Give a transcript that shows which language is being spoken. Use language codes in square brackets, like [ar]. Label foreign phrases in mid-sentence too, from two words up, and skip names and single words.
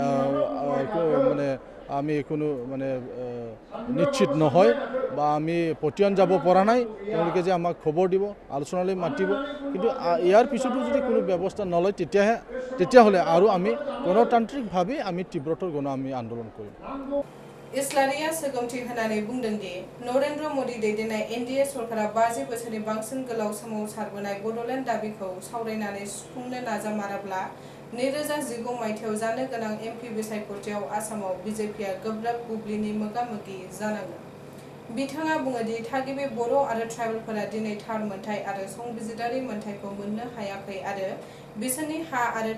[as] আমি কোনো মানে নিশ্চিত নহয় বা আমি পটিয়ন যাব পৰা নাই তেওঁলোকে যে আমাক খবৰ দিব আলোচনালৈ মাতিব কিন্তু ইয়াৰ পিছতো যদি কোনো ব্যৱস্থা নলয় তেতিয়াহ'লে আৰু আমি গণতান্ত্ৰিকভাৱে আমি তীব্ৰতৰ আমি আন্দোলন কৰিম [brx] इस्लारिया सेगमथि होनानै बुंदों दि नरेन्द्र मोदी दैदेननाय एनडीए सरकारा 50 बोसोरनि बांसिन गोलाव सोमावसारबोनाय बड'लेण्ड दाबिखौ सावरायनानै सुफुंनो नाजामाराब्ला 2019 मायथाइयाव जानो गोनां एमपि बिसायख'थियाव आसामाव बिजेपिआ गोब्राब बुब्लिनि मोगा-मोगि जानांगोन बिथाङा बुङो दि थागिबि बर' आरो ट्राइबेलफोरा दिनै थार मोनथाय आरो संबिजिरारि मोनथायखौ मोननो हायाखै आरो बिसोरनि हा आरो